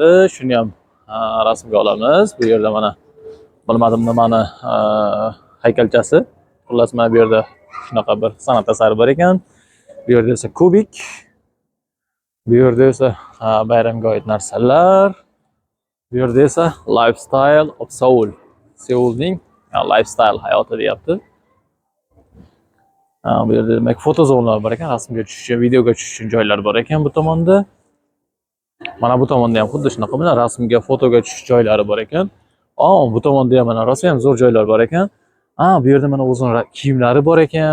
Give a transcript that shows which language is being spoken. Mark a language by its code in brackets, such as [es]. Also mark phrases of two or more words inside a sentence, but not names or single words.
[uz] Shuni ham rasmga olamiz. Bu yerda mana bilmadim nimani haykalchasi. Xullas, mana bu yerda shunaqa bir san'at asari bor ekan. Bu yerda esa kubik. Bu yerda esa bayramga oid narsalar. Bu yerda esa [en] Lifestyle of Seoul. [uz] Seulning lifestyle hayoti deyapti. Bu yerda demak foto zonlar bor ekan, rasmga tushish, videoga tushish uchun joylar bor ekan bu tomonda. Mana bu tomonda ham xuddi shunaqa mana rasmga, fotoga tushish joylari bor ekan. Bu tomonda ham mana rosa ham zo'r joylar bor ekan. Bu yerda mana o'zini kiyimlari bor ekan.